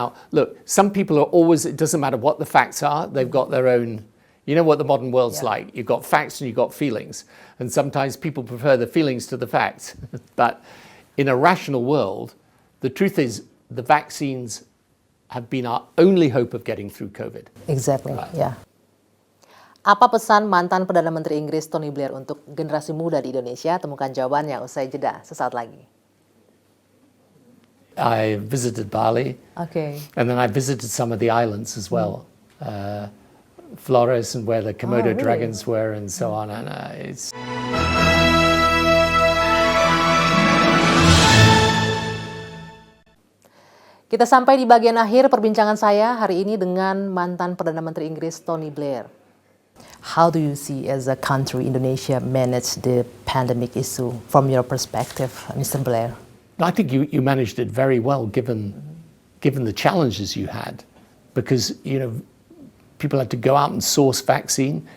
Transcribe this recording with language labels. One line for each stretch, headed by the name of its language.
English: Now, look, some people are always, it doesn't matter what the facts are, they've got their own, you know what the modern world's like. You've got facts and you've got feelings. And sometimes people prefer the feelings to the facts. But in a rational world, the truth is the vaccines have been our only hope of getting through COVID. Exactly,
Indonesian: Apa pesan mantan Perdana Menteri Inggris Tony Blair untuk generasi muda di Indonesia? Temukan jawabannya usai jeda sesaat lagi.
English: I visited Bali. Okay. And then I visited some of the islands as well. Flores and where the Komodo dragons were and so on. And it's...
Indonesian: Kita sampai di bagian akhir perbincangan saya hari ini dengan mantan Perdana Menteri Inggris Tony Blair.
English: How do you see as a country Indonesia manage the pandemic issue from your perspective, Mr. Blair? I think you managed it very well given the challenges you had, because people had to go out and source vaccine.